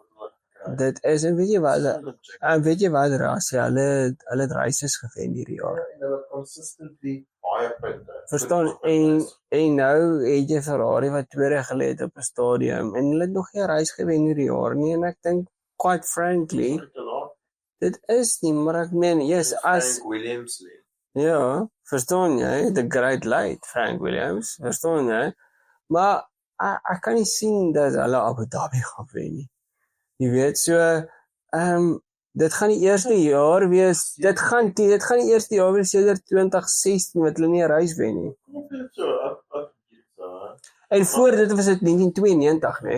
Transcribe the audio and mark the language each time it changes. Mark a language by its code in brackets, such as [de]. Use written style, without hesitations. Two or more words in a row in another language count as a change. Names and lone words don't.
[af] dit is, en weet jy wat Ras, hulle het races gewen hierdie jaar. Hulle consistently baie punte. Verstaan, en nou het jy Ferrari wat tweede gelê het op 'n stadium, en hulle het nog nie 'n race gewen hierdie jaar nie, en ek dink, [en] quite frankly, [af] dit is nie, maar ek meen, yes, as Williams ja, verstaan jy, [en] the great late, [af] Frank Williams, verstaan jy, maar ek kan nie sien dat hulle Abu Dhabi gaan wen nie. Jy weet, so, dit gaan die eerste jaar wees, dit gaan die eerste jaar wees sedert 2016 wat hulle nie 'n race wen nie. En voor dit was dit 1992, né?